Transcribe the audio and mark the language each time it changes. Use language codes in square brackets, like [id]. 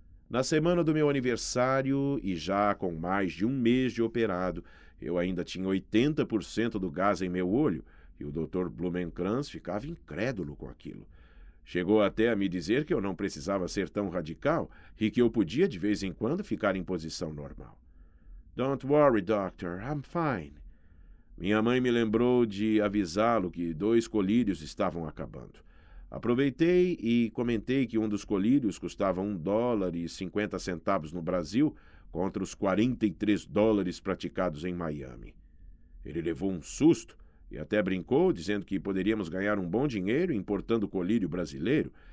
[pt] Na semana do meu aniversário, e já com mais de um mês de operado, eu ainda tinha 80% do gás em meu olho, e o Dr. Blumenkranz ficava incrédulo com aquilo. Chegou até a me dizer que eu não precisava ser tão radical e que eu podia, de vez em quando, ficar em posição normal. [en] Don't worry, doctor, I'm fine. [pt] Minha mãe me lembrou de avisá-lo que 2 colírios estavam acabando. Aproveitei e comentei que um dos colírios custava $1,50 no Brasil contra os $43 praticados em Miami. Ele levou um susto e até brincou, dizendo que poderíamos ganhar um bom dinheiro importando colírio brasileiro.